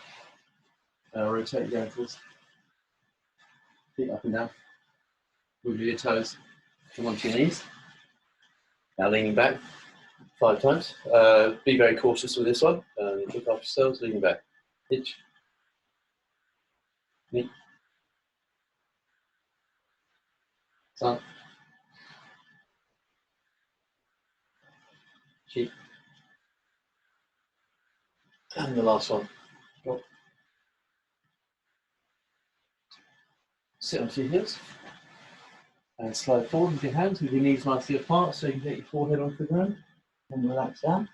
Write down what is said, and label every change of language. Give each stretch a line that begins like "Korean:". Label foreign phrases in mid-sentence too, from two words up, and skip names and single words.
English: Rotate the ankles. Feet up and down. Wiggle your toes. Come onto your knees. Now leaning back 5 times. Be very cautious with this one. Look after yourselves, leaning back. Ich. Ni. San. Chi. And the last one. Drop. Sit onto your heels. And slide forward with your hands, with your knees nicely apart, so you can get your forehead onto the ground. And relax down.